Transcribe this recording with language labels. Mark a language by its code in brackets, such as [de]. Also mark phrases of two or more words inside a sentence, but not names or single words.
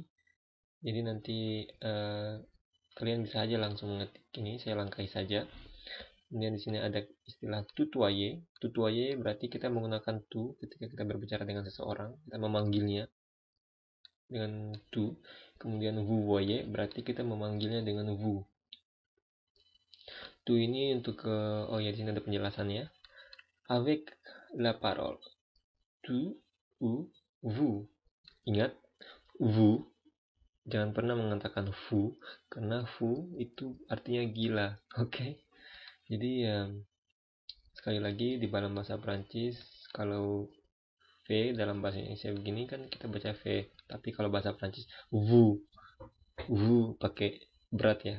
[id] Jadi nanti kalian bisa aja langsung mengetik ini. Saya langkahi saja. Kemudian di sini ada istilah tutoyer. Tutoyer berarti kita menggunakan tu ketika kita berbicara dengan seseorang, kita memanggilnya dengan tu. Kemudian [fr] vous voyez [id] berarti kita memanggilnya dengan vous. Tu ini untuk oh ya, di sini ada penjelasannya. [fr] Avec la parole. Tu ou vous. [id] Ingat, vous jangan pernah mengatakan fou karena fou itu artinya gila. Oke. Jadi sekali lagi di dalam bahasa Prancis kalau V dalam bahasa Indonesia begini kan kita baca V, tapi kalau bahasa Prancis vous pakai berat ya.